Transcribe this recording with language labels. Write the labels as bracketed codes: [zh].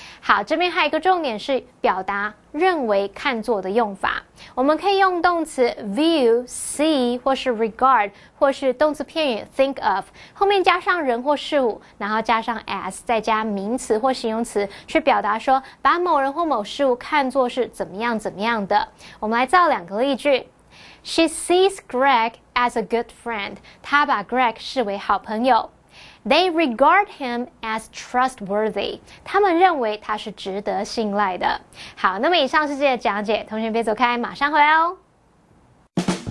[zh] 好，这边还有一个重点是表达认为看作的用法，我们可以用动词 view see 或是 regard 或是动词片语 think of 后面加上人或事物，然后加上 as 再加名词或形容词，去表达说把某人或某事物看作是怎么样怎么样的。我们来造两个例句。 [en] She sees Greg as a good friend. [zh] 她把 Greg 视为好朋友。 [en] They regard him as trustworthy. [zh] 他们认为他是值得信赖的。好，那么以上是这些讲解，同学别走开，马上回来哦。